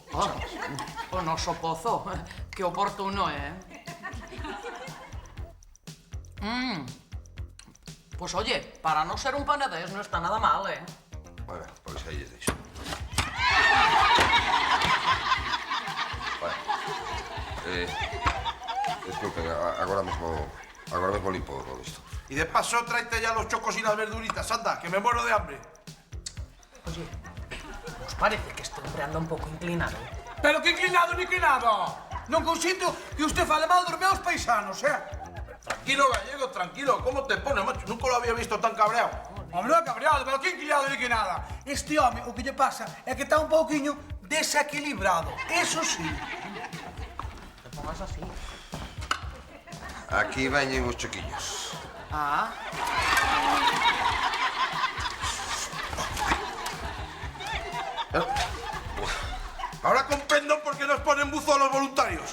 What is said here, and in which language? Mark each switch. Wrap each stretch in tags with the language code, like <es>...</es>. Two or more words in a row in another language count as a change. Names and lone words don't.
<gl>O noso pozo, que oportuno,</gl> <es>Pues oye, para no ser un panadés no está nada mal,</es> <gl>Bueno, pois aí lles deixo. Disculpen, agora mesmo limpo todo isto.</gl> <es>Y de paso tráete ya los chocos y las verduritas, anda, que me muero de hambre. Oye, ¿os parece que este hombre anda un poco inclinado? Pero que inclinado ni inclinado!</es> <gl>Non consinto que usted fale mal dos meus paisanos,</gl> <es>Tranquilo, gallego, tranquilo. ¿Cómo te pone, macho? Nunca lo había visto tan cabreado. Hombre, cabreado, pero que inclinado ni que nada.</es> <gl>este home o que lle pasa é que está un pouquiño desequilibrado.</gl> <es>Eso sí. Te pongas así.</es> <gl>Aquí veñen os chiquillos. Ah.</gl> <es>Ahora comprendo por qué nos ponen buzo a los voluntarios.</es>